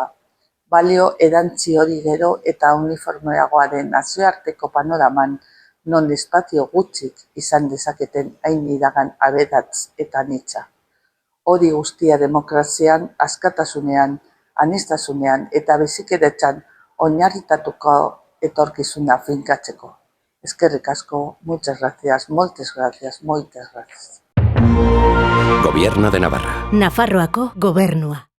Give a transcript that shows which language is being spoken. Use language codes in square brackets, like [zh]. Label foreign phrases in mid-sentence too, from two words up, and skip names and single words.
[eu] Balio erantzi hori gero eta uniformeagoaren nazioarteko panoraman non espazio gutxik izan dezaketen hain iragan aberats eta anitza. Hori guztia demokrazian, askatasunean, aniztasunean eta bizikidetzan oinarritatuko etorkizuna finkatzeko. Eskerrik asko, [es] muchas gracias, [ca] moltes gracias, [gl] moitas gracias. [es] Gobierno de Navarra. [eu] Nafarroako Gobernua.